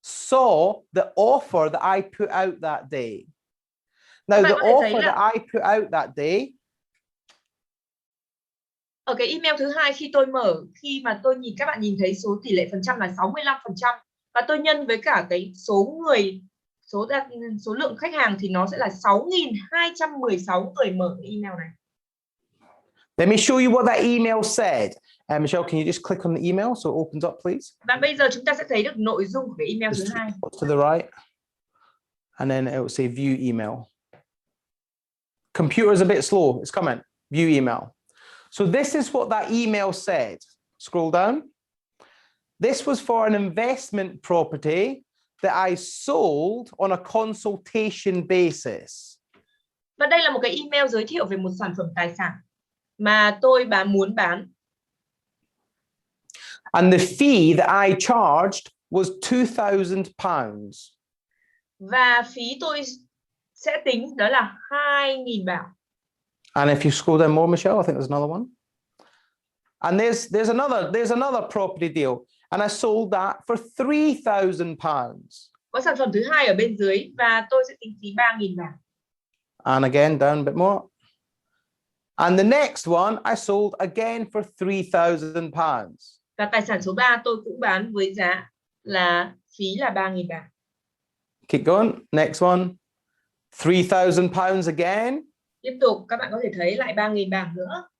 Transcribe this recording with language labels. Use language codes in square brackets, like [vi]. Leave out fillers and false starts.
[en] saw the offer that I put out that day. Now, the offer that I put out that day. [vi] Ở cái email thứ hai khi tôi mở, khi mà tôi nhìn, các bạn nhìn thấy số tỷ lệ phần trăm là 65% và tôi nhân với cả cái số người, số lượng khách hàng thì nó sẽ là 6.216 người mở email này. [en] Let me show you what that email said. Michelle, can you just click on the email so it opens up, please? [vi] Và bây giờ chúng ta sẽ thấy được nội dung của cái email thứ hai. [en] To the right, and then it will say view email. Computer's a bit slow. It's coming. View email. So this is what that email said. Scroll down. This was for an investment property that I sold on a consultation basis. [vi] Và đây là một cái email giới thiệu về một sản phẩm tài sản mà tôi muốn bán. [en] And the fee that I charged was £2,000. [vi] Và phí tôi sẽ tính đó là 2.000 bảng. [en] And if you scroll down more, Michelle, I think there's another one. And there's another property deal, and I sold that for £3,000. [vi] Có sản phẩm thứ hai ở bên dưới và tôi sẽ tính phí 3.000 bảng. [en] And again, down a bit more. And the next one I sold again for £3,000. [vi] Và tài sản số 3 tôi cũng bán với giá là phí là 3.000 bảng. [en] Keep going. Next one. £3,000 again. [vi] Tiếp tục, các bạn có thể thấy lại 3.000 bảng nữa.